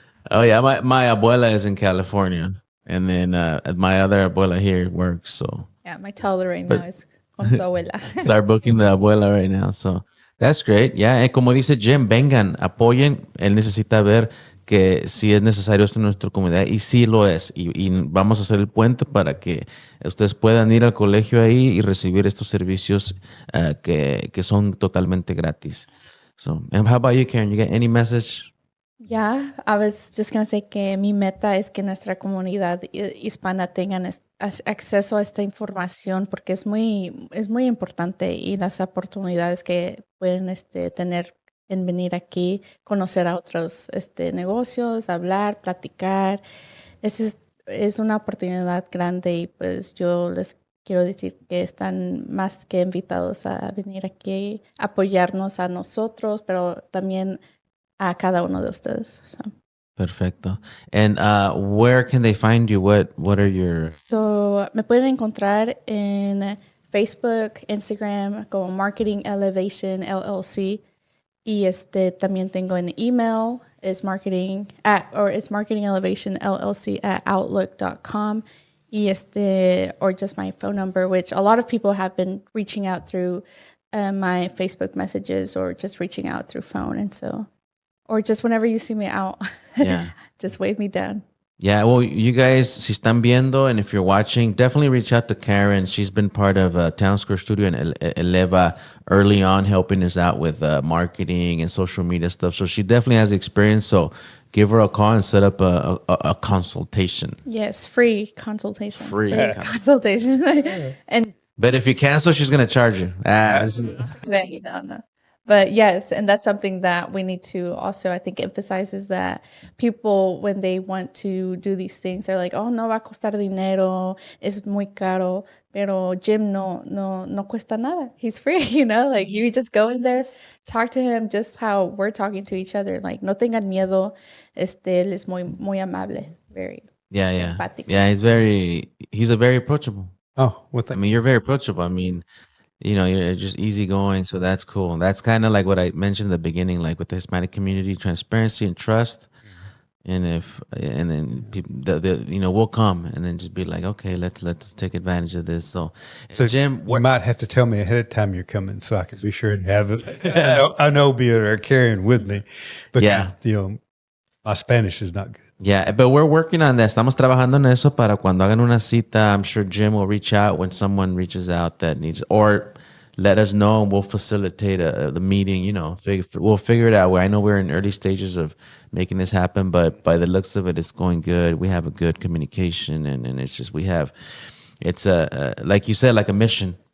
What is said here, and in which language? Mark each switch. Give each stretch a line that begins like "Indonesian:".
English: Oh yeah, my abuela is in California, and then my other abuela here works. So my toddler right now is
Spanish: con su abuela.
English: Start booking the abuela right now. So that's great. Yeah,
Spanish: como dice Jim, vengan, apoyen. Él necesita ver que si es necesario esto en nuestra comunidad, y sí lo es, y vamos a hacer el puente para que ustedes puedan ir al colegio ahí y recibir estos servicios que son totalmente gratis.
English: So, and how about you, Karen? You got any message? Yeah, I was just going to say
Spanish: que mi meta es que nuestra comunidad hispana tengan acceso a esta información porque es muy importante y las oportunidades que pueden tener en venir aquí, conocer a otros negocios, hablar, platicar. Es una oportunidad grande y pues yo les quiero decir que están más que invitados a venir aquí, apoyarnos a nosotros, pero también a cada uno de ustedes.
English: So.
Spanish: Perfecto.
English: And where can they find you? What are your...
Spanish: So, me pueden encontrar en Facebook, Instagram, como Marketing Elevation LLC. Y también tengo
English: an email, it's marketingelevation@outlook.com. Y or just my phone number, which a lot of people have been reaching out through my Facebook messages or just reaching out through phone. And so, or just whenever you see me out, just wave me down. Yeah, well, you guys,
Spanish: si están viendo,
English: and if you're watching, definitely reach out to Karen. She's been part of Town Square Studio and Eleva early on, helping us out with marketing and social media stuff. So she definitely has experience. So give her a call and set up a consultation. Yes, free consultation. Free consultation. And but if you cancel, she's going to charge you. no. But yes, and that's something that we need to also, I think, emphasize is that people, when they want to do these things, they're like, oh,
Spanish: no va a costar dinero, es muy caro, pero Jim no cuesta nada.
English: He's free, like you just go in there, talk to him just how we're talking to each other.
Spanish: Like, no tengan miedo, él es muy amable, very simpático.
English: Yeah, he's a very approachable. Oh, well, I mean, you're very approachable. I mean, you're just easygoing, so that's cool. That's kind of like what I mentioned in the beginning, like with the Hispanic community, transparency and trust. And then people, we'll come and then just be like, okay, let's take advantage of this. So Jim, you might have to tell me ahead of time you're coming so I can be sure to have it. I know Obee are carrying with me, but my Spanish is not good. Yeah, but we're working on this.
Spanish: Estamos trabajando en eso para cuando hagan una cita.
English: I'm sure Jim will reach out when someone reaches out that needs, or let us know and we'll facilitate the meeting. We'll figure it out. I know we're in early stages of making this happen, but by the looks of it, it's going good. We have a good communication, and it's just it's like you said, like a mission.